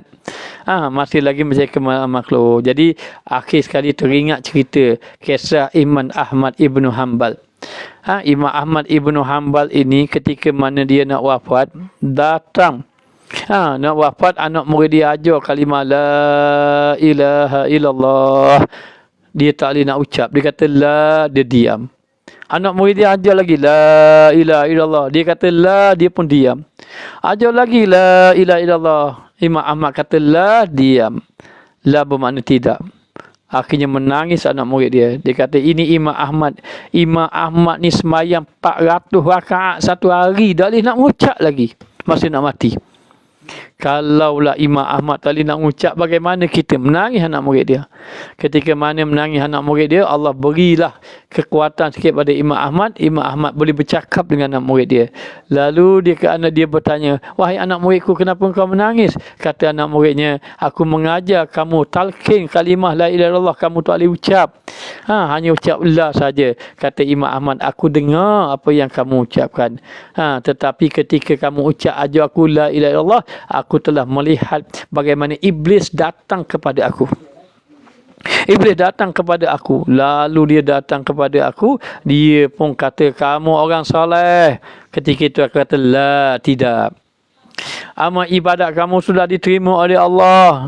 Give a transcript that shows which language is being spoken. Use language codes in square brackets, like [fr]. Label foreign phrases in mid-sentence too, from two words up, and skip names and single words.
[ms] Masih lagi mencari kemuliaan makhluk. Jadi akhir sekali teringat cerita kisah Imam Ahmad Ibnu Hanbal. Imam Ahmad Ibnu Hanbal ini ketika mana dia nak wafat, datang. Nak wafat, anak murid dia ajar kalimah [ar] لا إله إلا الله. [ms] Dia tak boleh nak ucap. Dia kata la, dia diam. Anak murid dia ajar lagi [ar] لا إله إلا الله. [ms] Dia kata la, dia pun diam. Ajar lagi [ar] لا إله إلا الله. [ms] Imam Ahmad kata la, diam. La bermakna tidak. Akhirnya menangis anak murid dia. Dia kata ini Imam Ahmad. Imam Ahmad ni semayang 400 rakaat satu hari. Tak boleh nak ucap lagi. Masih nak mati. Kalaulah Imam Ahmad tadi nak ucap, bagaimana kita? Menangis anak murid dia. Ketika mana menangis anak murid dia, Allah berilah kekuatan sikit pada Imam Ahmad. Imam Ahmad boleh bercakap dengan anak murid dia. Lalu dia bertanya, wahai anak muridku, kenapa engkau menangis? Kata anak muridnya, aku mengajar kamu talqin kalimah [ar] لا إله إلا الله, [ms] kamu tak boleh ucap. Hanya ucap la saja. Kata Imam Ahmad, aku dengar apa yang kamu ucapkan. Tetapi ketika kamu ucap ajar aku [ar] لا إله إلا الله, [ms] aku telah melihat bagaimana iblis datang kepada aku. Iblis datang kepada aku. Lalu dia datang kepada aku. Dia pun kata, kamu orang soleh. Ketika itu aku kata, la, tidak. Amal ibadat kamu sudah diterima oleh Allah.